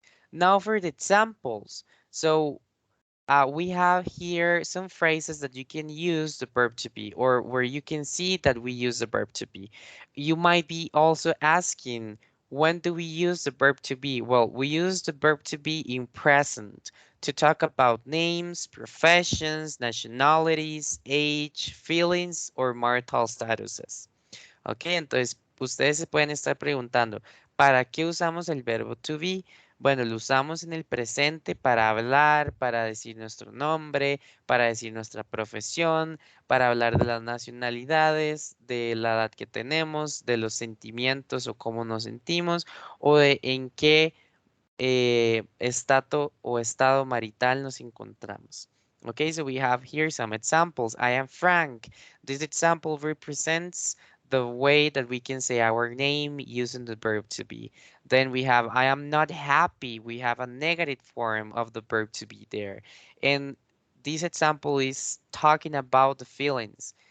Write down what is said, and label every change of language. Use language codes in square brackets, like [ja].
[en] Now for the examples. So we have here some phrases that you can use the verb to be or where you can see that we use the verb to be. You might be also asking, when do we use the verb to be? Well, we use the verb to be in present to talk about names, professions, nationalities, age, feelings, or marital statuses. [es] Ok, entonces ustedes se pueden estar preguntando, ¿para qué usamos el verbo to be? Bueno, lo usamos en el presente para hablar, para decir nuestro nombre, para decir nuestra profesión, para hablar de las nacionalidades, de la edad que tenemos, de los sentimientos o cómo nos sentimos, o de en qué estatus o estado marital nos encontramos. [en] Okay, so we have here some examples. I am Frank. This example represents the way that we can say our name using the verb to be. Then we have I am not happy. We have a negative form of the verb to be there. And this example is talking about the feelings.